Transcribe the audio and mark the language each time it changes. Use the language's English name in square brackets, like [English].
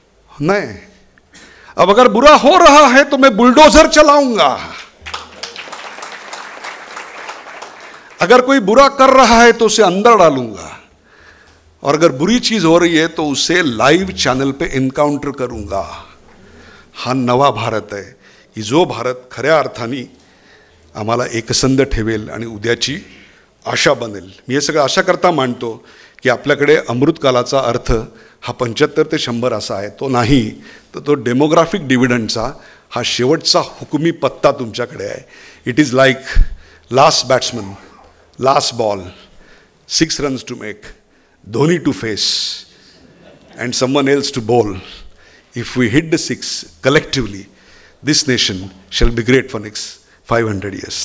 [Hindi] नहीं, अब अगर बुरा हो रहा है तो मैं बुलडोजर चलाऊंगा. अगर कोई बुरा कर रहा है तो उसे अंदर डालूंगा, और अगर बुरी चीज हो रही है तो उसे लाइव चैनल पे एन्काउंटर करूंगा. [Marathi] हा नवा भारत आहे की जो भारत खऱ्या अर्थाने आम्हाला एकसंध ठेवेल आणि उद्याची आशा बनेल. मी हे सगळं आशा करता मानतो की आपल्याकडे अमृतकालाचा अर्थ हा 75 ते 100 असा आहे, तो नाही, तर तो डेमोग्राफिक डिव्हिडंडचा हा शेवटचा हुकुमी पत्ता तुमच्याकडे आहे. [English] It is like last batsman, last ball, 6 runs to make, Dhoni to face and someone else to bowl. If we hit the 6 collectively, this nation shall be great for next 500 years.